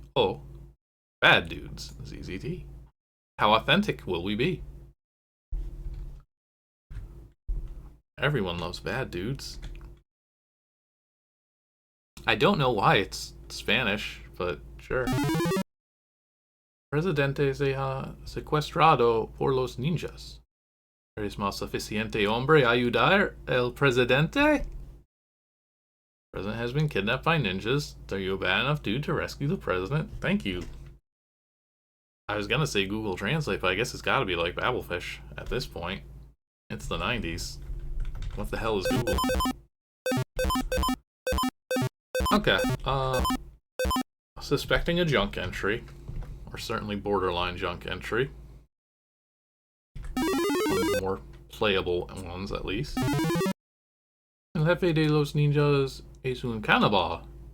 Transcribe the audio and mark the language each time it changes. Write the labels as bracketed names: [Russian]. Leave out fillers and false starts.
[English] Oh, Bad Dudes ZZT. How authentic will we be? Everyone loves Bad Dudes. I don't know why it's Spanish, but sure. [Spanish] Presidente se ha secuestrado por los ninjas. ¿Eres más suficiente hombre a ayudar el presidente? [English] The president has been kidnapped by ninjas. Are you a bad enough dude to rescue the president? Thank you. I was gonna say Google Translate, but I guess it's gotta be like Babelfish at this point. It's the 90s. What the hell is Google? Okay, suspecting a junk entry, or certainly borderline junk entry. One of the more playable ones, at least. [Spanish] El jefe de los ninjas es un cannibal.